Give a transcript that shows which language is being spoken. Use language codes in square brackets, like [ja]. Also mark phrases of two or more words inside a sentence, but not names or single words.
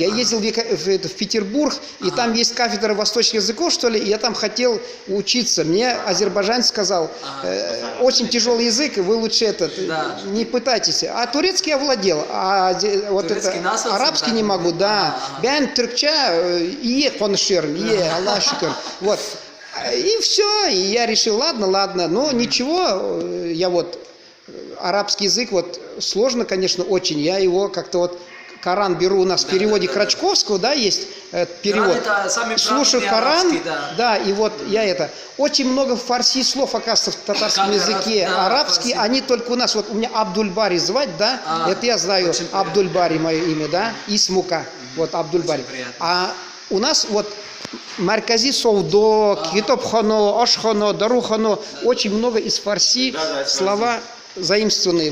[ru] Я ездил в Петербург, и там есть кафедра восточных языков, что ли, и я там хотел учиться. Мне азербайджанец сказал, очень тяжелый язык, вы лучше не пытайтесь. А турецкий я владел, а вот это арабский не могу, да. [tr] Ben Türkçe iyi konuşuyorum, Allah şükür. [ru] Вот. И все, и я решил, ладно, но ничего, я вот, арабский язык, вот, сложно, конечно, очень, я его как-то вот, Коран беру, у нас в переводе Крачковского, да, есть перевод, слушаю Коран, да, и вот я очень много фарси слов, оказывается, в татарском языке, арабские, они только у нас, вот у меня Абдуль-Бари звать, да, это я знаю, Абдуль-Бари мое имя, да, Исмука, вот Абдуль-Бари, а у нас вот, [tg] Маркази Совдо, Китопхано, Ашхано, Дарухано, [ru] очень много из фарси слова заимствованные.